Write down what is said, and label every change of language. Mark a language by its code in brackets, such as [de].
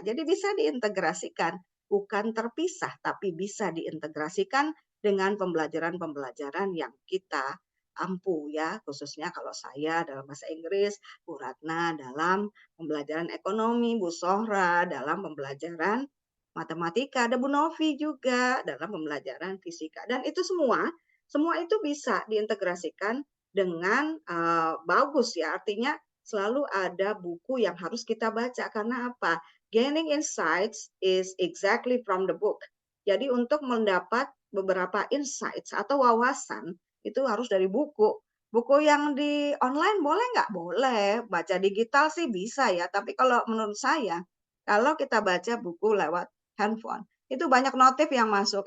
[id] Jadi bisa diintegrasikan, bukan terpisah, tapi bisa diintegrasikan dengan pembelajaran-pembelajaran yang kita ampuh ya, khususnya kalau saya dalam bahasa Inggris, Bu Ratna dalam pembelajaran ekonomi, Bu Sohra dalam pembelajaran matematika, ada Bu Novi juga dalam pembelajaran fisika. Dan itu semua itu bisa diintegrasikan dengan bagus ya. Artinya selalu ada buku yang harus kita baca. Karena apa? [en] Gaining insights is exactly from the book. [id] Jadi untuk mendapat beberapa insights atau wawasan itu harus dari buku. Buku yang di online boleh nggak? Boleh. Baca digital sih bisa ya. Tapi kalau menurut saya, kalau kita baca buku lewat handphone, itu banyak notif yang masuk.